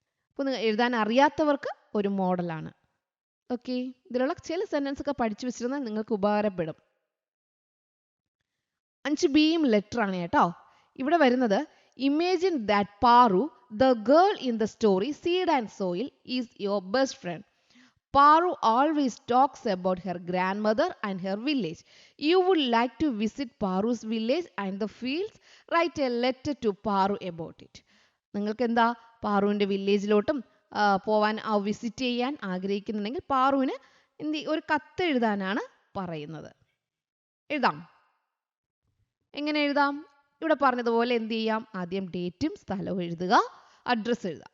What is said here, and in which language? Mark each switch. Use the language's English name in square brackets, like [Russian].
[Malayalam] അപ്പോൾ നിങ്ങൾ എഴുതാൻ അറിയാത്തവർക്ക് ഒരു മോഡലാണ്. ഓക്കെ, ഇതിലുള്ള ചില സെൻറ്റൻസ് ഒക്കെ പഠിച്ചു വെച്ചിരുന്നാൽ നിങ്ങൾക്ക് ഉപകാരപ്പെടും. 5ബിയും ലെറ്ററാണ് കേട്ടോ. ഇവിടെ വരുന്നത് [English] Imagine that Paru, the girl in the story seed and soil, is your best friend. Paru always talks about her grandmother and her village. You would like to visit Paru's village and the fields. Write a letter to Paru about it. [Malayalam] നിങ്ങൾക്ക് എന്താ പാറുവിൻ്റെ വില്ലേജിലോട്ടും പോവാൻ visit ചെയ്യാൻ ആഗ്രഹിക്കുന്നുണ്ടെങ്കിൽ പാറുവിന് ഒരു കത്ത് എഴുതാനാണ് പറയുന്നത്. എഴുതാം. എങ്ങനെ എഴുതാം? ഇവിടെ പറഞ്ഞതുപോലെ എന്ത് ചെയ്യാം, ആദ്യം ഡേറ്റും സ്ഥലവും എഴുതുക, അഡ്രസ്സ് എഴുതുക.